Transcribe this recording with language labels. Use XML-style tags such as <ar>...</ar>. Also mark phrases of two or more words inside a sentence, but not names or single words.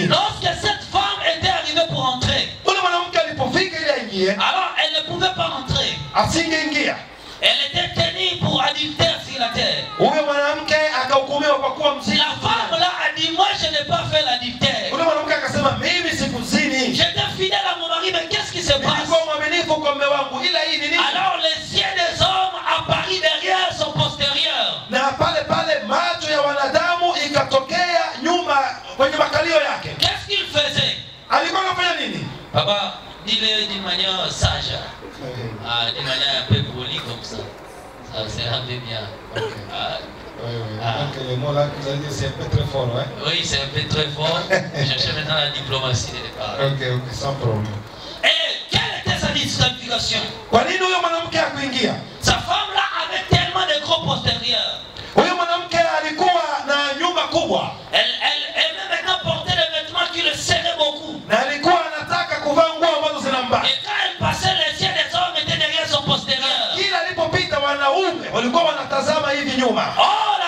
<fr>Lorsque cette femme était arrivée pour entrer,</fr> <sw>Ule mwanamke alipofika ili aingie,</sw> <fr>alors elle ne pouvait pas entrer.</fr> <sw>asingeingia.</sw> <fr>Elle était tenue pour adultère sur la terre.</fr> <sw>Huyo mwanamke akahukumiwa kwa kuwa mzini.</sw> <fr>La femme là a dit, moi je n'ai pas fait l'adultère.</fr> <sw>Ule mwanamke akasema, mimi sikuzini,</sw> <fr>J'étais fidèle à mon mari, mais qu'est-ce qui se passe?</fr> <sw>nilikuwa mwaminifu kwa mume wangu, ila hii ni nini?</sw> <fr>Alors les yeux des hommes apparus derrière son postérieur.</fr> <sw>Na pale pale macho ya wanadamu ikatokea nyuma kwenye makalio yake.</sw> <fr>Qu'est-ce qu'il faisait?</fr> <sw>Alikuwa anafanya nini?</sw> <fr>Papa, dis-le d'une manière sage. D'une manière un peu polie comme ça. Ça sera un peu bien. Donc les mots là que vous avez dit c'est un peu très fort, ouais? Oui, c'est un peu très fort. Je cherchais maintenant la diplomatie de départ. Ok, sans problème. Et quelle était sa disqualification?</fr> <sw>Kwa nini huyo mwanamke hakuingia?</sw> <fr>Sa femme là avait tellement de gros postérieurs.</fr> <sw>Huyo mwanamke alikuwa na nyuma kubwa.</sw> <fr>Elle même maintenant portait des vêtements qui le serraient beaucoup.</fr> <sw>Na alikuwa anataka kuvaa nguo ambazo zinambana.</sw> <fr>Et quand elle passait, les yeux des hommes étaient derrière son postérieur.</fr> <sw>Kila alipopita wanaume walikuwa wanatazama hivi nyuma. Oh,</sw>